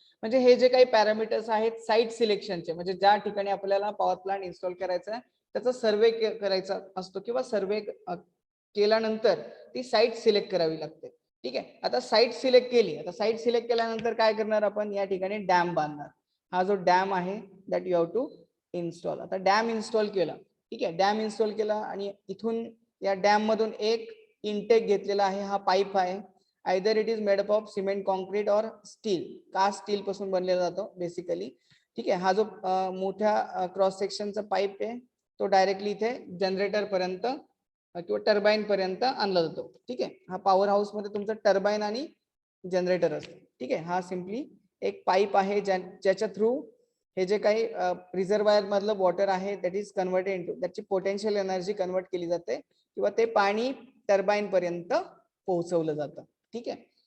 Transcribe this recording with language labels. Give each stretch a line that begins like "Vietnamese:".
Marathi: म्हणजे हे जे काही पॅरामीटर्स आहेत साईट सिलेक्शनचे म्हणजे ज्या ठिकाणी आपल्याला पॉवर प्लांट इन्स्टॉल करायचा आहे त्याचा सर्वे करायचा असतो किंवा सर्वे केल्यानंतर ती साईट सिलेक्ट करावी लागते. ठीक आहे. आता साईट सिलेक्ट केली. आता साईट सिलेक्ट केल्यानंतर काय करणार आपण या ठिकाणी डॅम बांधणार. हा जो डॅम आहे
English: That you have to install.
Marathi: आता डॅम इन्स्टॉल केला. ठीक आहे. डॅम इन्स्टॉल केला आणि इथून या डॅम मधून एक इनटेक घेतलेला आहे. हा पाईप आहे.
English: Either it is made up of cement concrete और steel.
Marathi: कास्ट स्टील पासून बनलेला जातो बेसिकली. ठीक आहे. हा जो मोठ्या क्रॉस सेक्शनचा पाईप आहे तो डायरेक्टली इथे जनरेटर पर्यंत किंवा टर्बाइन पर्यंत आणला जातो. ठीक आहे. हा पॉवर हाऊस मध्ये तुमचा टर्बाइन आणि जनरेटर असतो. ठीक आहे. हा सिम्पली एक पाईप आहे ज्याच्या थ्रू हे जे काही रिझर्वायर मधलं वॉटर आहे
English: that is converted into
Marathi: त्याची पोटेन्शियल एनर्जी कन्वर्ट केली जाते किंवा ते पाणी टर्बाइन पर्यंत पोहोचवलं जातं. ठीक आहे.